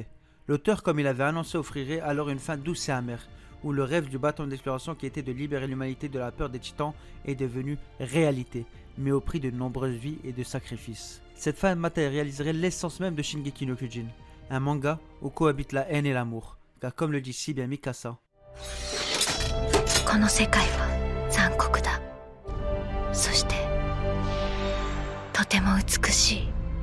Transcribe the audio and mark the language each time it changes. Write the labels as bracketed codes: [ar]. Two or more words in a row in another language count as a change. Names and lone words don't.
[fr] L'auteur, comme il avait annoncé, offrirait alors une fin douce et amère, où le rêve du bâton d'exploration qui était de libérer l'humanité de la peur des titans est devenu réalité. mais au prix de nombreuses vies et de sacrifices. Cette fin matérialiserait l'essence même de Shingeki no Kyojin, un manga où cohabitent la haine et l'amour, car comme le dit si bien Mikasa, [ja] この世界は残酷だ。そしてとても美しい。